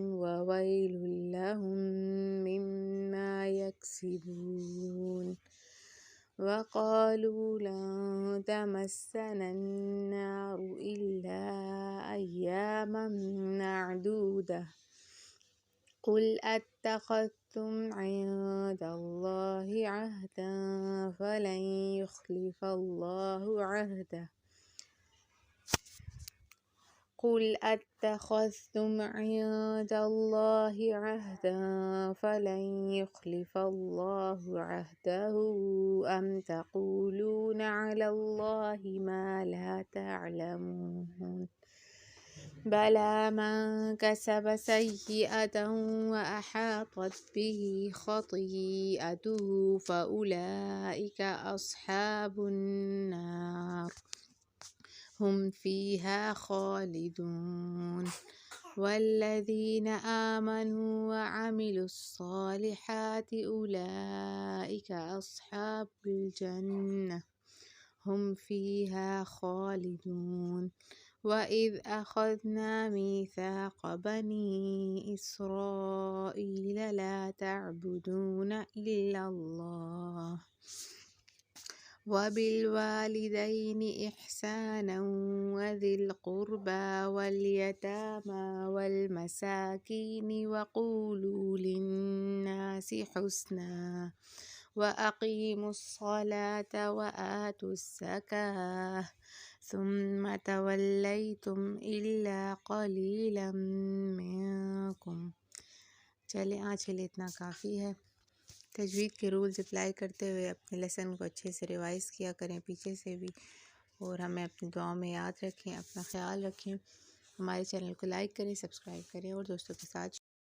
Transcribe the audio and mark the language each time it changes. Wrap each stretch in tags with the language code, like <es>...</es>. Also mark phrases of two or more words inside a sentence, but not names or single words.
<ar>وويل لهم مما يكسبون وقالوا لن تمسنا النار إلا أياما معدودة قل أتخذتم عند الله عهدا فلن يخلف الله عهده قل أتخذتم عند الله عهدا فلن يخلف الله عهده أم تقولون على الله ما لا تعلمون بلى من كسب سيئة وأحاطت به خطيئته فأولئك أصحاب النار هم فيها خالدون والذين آمنوا وعملوا الصالحات أولئك أصحاب الجنة هم فيها خالدون وإذ أخذنا ميثاق بني إسرائيل لا تعبدون إلا الله وبالوالدين إحسانا وذي القربى واليتامى والمساكين وقولوا للناس حسنا وأقيموا الصلاة وآتوا الزكاة ثم توليتم إلا قليلا منكم.</ar> <ur>چلیں آج کے لیے اتنا کافی ہے۔ تجوید کے</ur> <en>rules apply</en> <ur>کرتے ہوئے اپنے لیسن کو اچھے سے ریوائز کیا کریں پیچھے سے بھی، اور ہمیں اپنی دعاؤں میں یاد رکھیں. اپنا خیال رکھیں. ہمارے چینل کو لائک کریں، سبسکرائب کریں اور دوستوں کے ساتھ</ur>